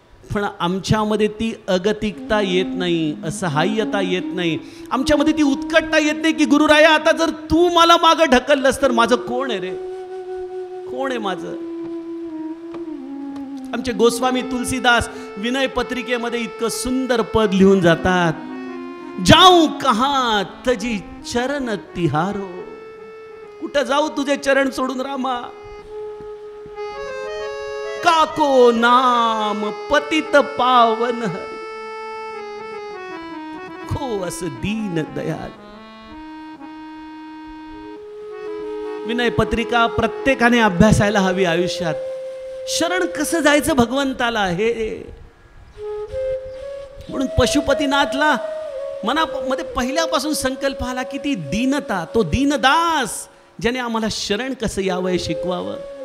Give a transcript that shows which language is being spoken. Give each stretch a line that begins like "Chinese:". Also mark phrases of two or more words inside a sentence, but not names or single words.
Marathi: पण आमच्यामध्ये ती अगतिकता येत नाही, असहाय्यता येत नाही, आमच्यामध्ये ती उत्कटता येत नाही की गुरुराया आता जर तू मला मागं ढकललंस तर माझं कोण आहे रे, कोण आहे माझं. आमचे गोस्वामी तुलसीदास विनय पत्रिकेमध्ये इतकं सुंदर पद लिहून जातात,
Awadhi: जाऊ कहां तजी चरण तिहारो.
Marathi: कुठं जाऊ तुझे चरण सोडून रामा.
Awadhi: काको नाम पतित पावन हरी, खो अस दीन दयाल.
Marathi: विनय पत्रिका प्रत्येकाने अभ्यासायला हवी आयुष्यात. शरण कसं जायचं भगवंताला हे. म्हणून पशुपतीनाथला मनामध्ये पहिल्यापासून संकल्प आला की ती दीनता, तो दीनदास ज्याने आम्हाला शरण कसं यावं शिकवावं.